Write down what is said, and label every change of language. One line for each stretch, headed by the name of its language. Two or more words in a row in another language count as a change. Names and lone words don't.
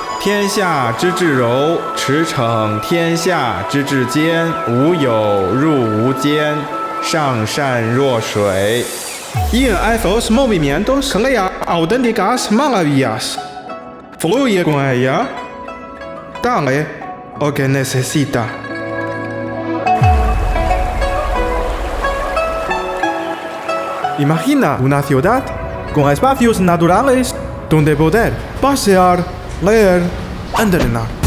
Chinese: 天下之至柔，驰骋天下之至坚，无有入无间，上善若水。
Spanish: Y en esos movimientos crea auténticas maravillas. Fluye con ella. Dale lo que necesita. Imagina una ciudad con espacios naturales donde poder pasear, leer, entrenar.